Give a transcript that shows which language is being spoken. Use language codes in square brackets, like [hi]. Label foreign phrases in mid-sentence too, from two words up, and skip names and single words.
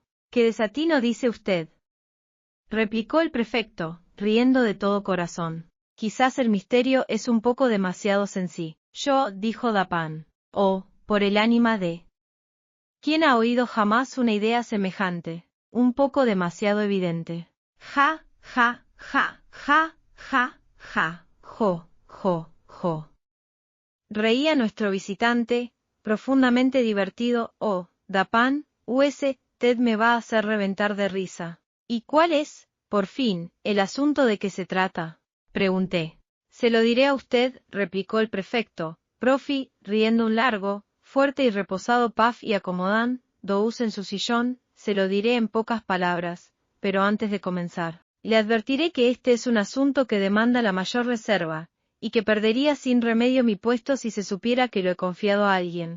[es] ¿Qué desatino dice usted? Replicó el prefecto, riendo de todo corazón. Quizás el misterio es un poco demasiado sencillo, dijo Dupin. Oh, por el ánima de... ¿Quién ha oído jamás una idea semejante? Un poco demasiado evidente. Ja, ja, ja, ja, ja, ja, jo. Reía nuestro visitante, profundamente divertido. Oh, Dupin, usted me va a hacer reventar de risa. ¿Y cuál es, por fin, el asunto de que se trata? Pregunté. Se lo diré a usted, replicó el prefecto, riendo un largo, fuerte y reposado puff y acomodando-se en su sillón, se lo diré en pocas palabras, pero antes de comenzar, le advertiré que este es un asunto que demanda la mayor reserva, y que perdería sin remedio mi puesto si se supiera que lo he confiado a alguien.